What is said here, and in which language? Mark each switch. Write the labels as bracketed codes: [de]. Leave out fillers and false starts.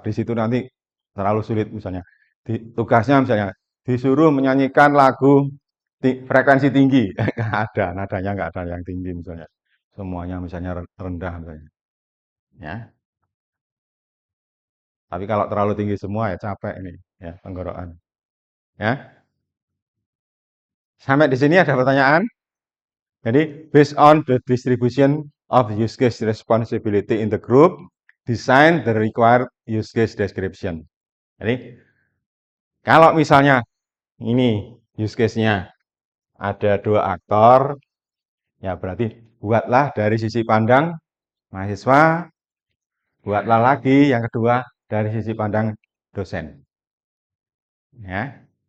[id] Di situ nanti terlalu sulit misalnya. Tugasnya misalnya disuruh menyanyikan lagu frekuensi tinggi. Nggak ada, nadanya nggak ada yang tinggi misalnya. Semuanya misalnya rendah misalnya. Ya. Tapi kalau terlalu tinggi semua ya capek ini, ya, tenggorokan. Ya. Sampai di sini ada pertanyaan? [en] Jadi, based on the distribution of use case responsibility in the group, design the required use case description. [id] Jadi, kalau misalnya ini use case-nya ada 2 aktor, ya berarti buatlah dari sisi pandang mahasiswa, buatlah lagi yang kedua dari sisi pandang dosen. Ya.